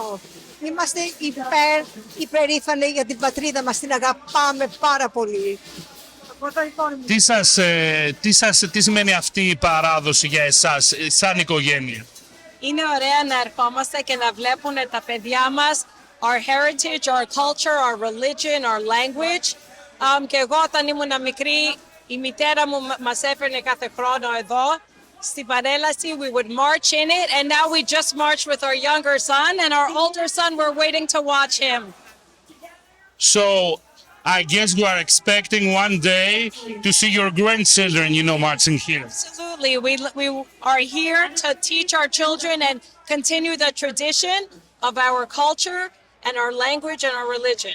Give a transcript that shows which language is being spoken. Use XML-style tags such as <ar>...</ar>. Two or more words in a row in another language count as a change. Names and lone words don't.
<el>Είμαστε υπερήφανοι για την πατρίδα μας, την αγαπάμε πάρα πολύ. Τι σημαίνει αυτή η παράδοση για εσάς, σαν οικογένεια? Είναι ωραία να ερχόμαστε και να βλέπουν τα παιδιά μας</el> <en>our heritage, our culture, our religion, our language.</en> <el>Και εγώ όταν ήμουν μικρή, η μητέρα μου μας έφερνε κάθε χρόνο εδώ στην παρέλαση.</el> <en>We would march in it and now we just march with our younger son and our older son we're waiting to watch him. So I guess you are expecting one day to see your grandchildren, marching here. Absolutely. We are here to teach our children and continue the tradition of our culture and our language and our religion.</en>